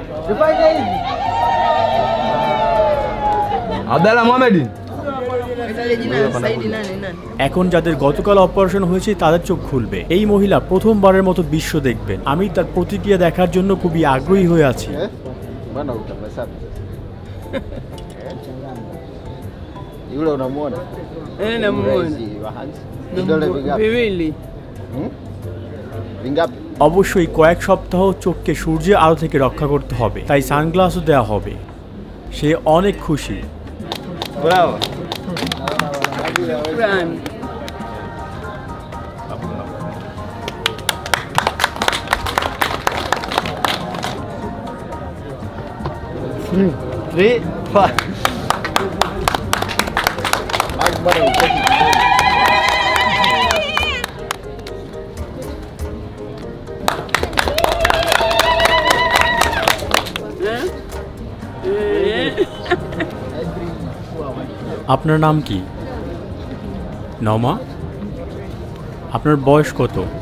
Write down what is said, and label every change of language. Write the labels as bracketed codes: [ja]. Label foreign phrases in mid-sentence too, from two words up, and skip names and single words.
[bn] Abdallah Mohamedin. এখন যাদের গতকাল অপারেশন হয়েছে তাদের চোখ খুলবে। এই মহিলা প্রথমবারের মতো বিশ্ব দেখবেন। আমি তার প্রতিক্রিয়া দেখার জন্য খুবই আগ্রহী হয়ে আছি। [sw] Yule unamuona? Namuona. Vidole vingapi? Viwili. Vingapi? [bn] অবশ্যই কয়েক সপ্তাহ চোখকে সূর্যের আলো থেকে রক্ষা করতে হবে, তাই সানগ্লাসও দেওয়া হবে। সে অনেক খুশি। Bravo. Brani. [en] Three, five. [sw] Akbar uketi. [bn] আপনার নাম কি? নমা। আপনার বয়স কত?